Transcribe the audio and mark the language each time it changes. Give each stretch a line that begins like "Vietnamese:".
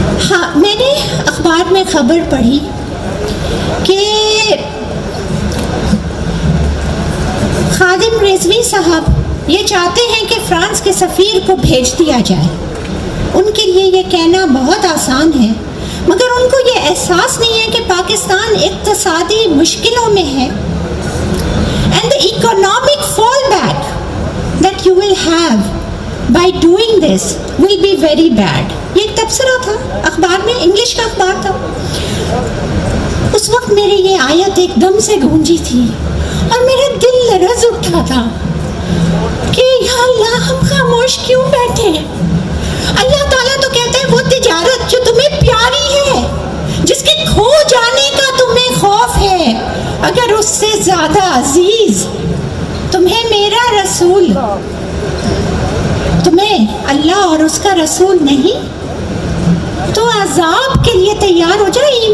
Urdu: ہاں, میں نے اخبار میں خبر پڑھی کہ خادم رضوی صاحب یہ چاہتے ہیں کہ فرانس کے سفیر کو بھیج دیا جائے. ان کے لیے یہ کہنا بہت آسان ہے, مگر ان کو یہ احساس نہیں ہے کہ پاکستان اقتصادی مشکلوں میں ہے.
English: And the economic fallback that you will have by doing this will be very bad.
Urdu: یہ ایک تبصرہ تھا اخبار میں, انگلش کا اخبار تھا. اس وقت میری یہ آیت ایک دم سے گونجی تھی اور میرا دل لرز اٹھا تھا کہ یا اللہ ہم خاموش کیوں بیٹھے ہیں. اللہ تعالیٰ تو کہتا ہے وہ تجارت جو تمہیں پیاری ہے, جس کے کھو جانے کا تمہیں خوف ہے, اگر اس سے زیادہ عزیز تمہیں میرا رسول, تمہیں اللہ اور اس کا رسول نہیں, تو عذاب کے لیے تیار ہو جائے.